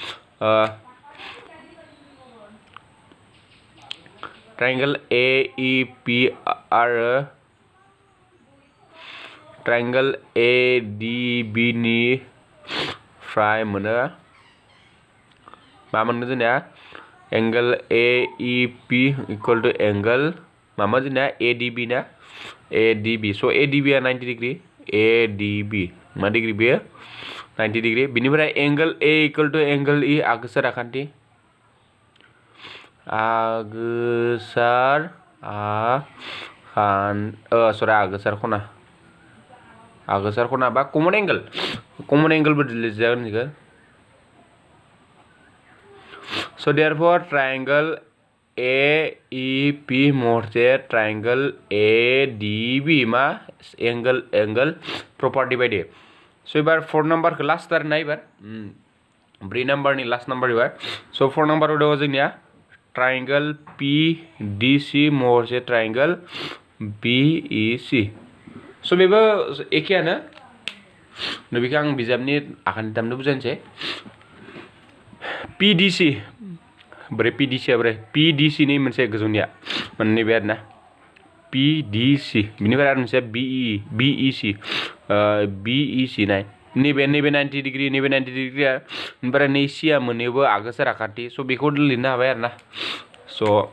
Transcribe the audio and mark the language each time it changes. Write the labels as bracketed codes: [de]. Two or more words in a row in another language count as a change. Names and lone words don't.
[brx] ट्रायंगल ए इ पि आरो ट्रायंगल ए डि बि निफ्राय मोनो मा मोनगोन जोंनिया [en] angle A E P equal to angle [brx] मामा जोंनिया ए डि बि ना ए डि बि स' ए डि बि आ 90 डिग्री ए डि बि मा डिग्री बेयो 90 डिग्री बिनिफ्राय [en] angle A equal to angle E [brx] आगोसार आखान्थि आगोसार खना बा कमन एंगलबो लिरजागोन बेखौ [en] so therefore triangle AEP [brx] महरसे triangle ADB मा एंगल प्रपार्टी बायदि so एबार 4 नम्बरखौ लास्ट आरो ना एबार 3 नम्बरनि लास्ट नम्बर एबार so 4 नम्बराव दङ जोंनिया triangle PDC महरसे triangle BEC so बेबो एखेयानो बेखौ आं बिजाबनि आखान्थि दामनो बुजायनोसै PDC बोरै PDC आ बोरै PDC नि मोनसे गोजौनिया मोननै बे आरोना PDC बिनिफ्राय आरो मोनसे BEC नाय नैबे 90 डिग्री नैबे 90 डिग्री ओमफ्राय नै C आ मोननैबो आगोसार आखान्थि स' बेखौ लिरनो हाबाय आरोना स'